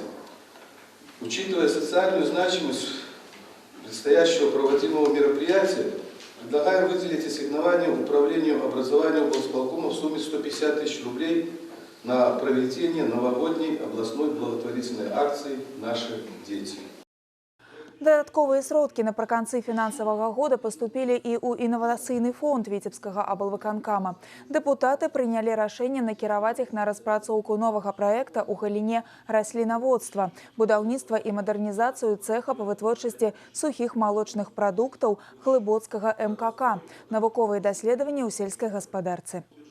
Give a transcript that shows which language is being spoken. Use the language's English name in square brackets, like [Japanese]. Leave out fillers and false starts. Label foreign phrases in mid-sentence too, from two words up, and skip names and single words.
[Russian] Учитывая социальную значимость предстоящего проводимого мероприятия, предлагаем выделить ассигнование Управлению образования облсполкома в сумме 150 тысяч рублей на проведение новогодней областной благотворительной акции «Наши дети». [Belarusian] Дадатковыя сродкі напрыканцы фінансавага года паступілі і ў інавацыйны фонд Віцебскага аблвыканкама. Дэпутаты прынялі рашэнне накіраваць іх на распрацоўку новага праекта ў галіне раслінаводства, будаўніцтва і мадэрнізацыю цэха па вытворчасці сухіх малочных прадуктаў Глыбоцкага МКК, навуковыя даследаванні ў сельскай гаспадарцы.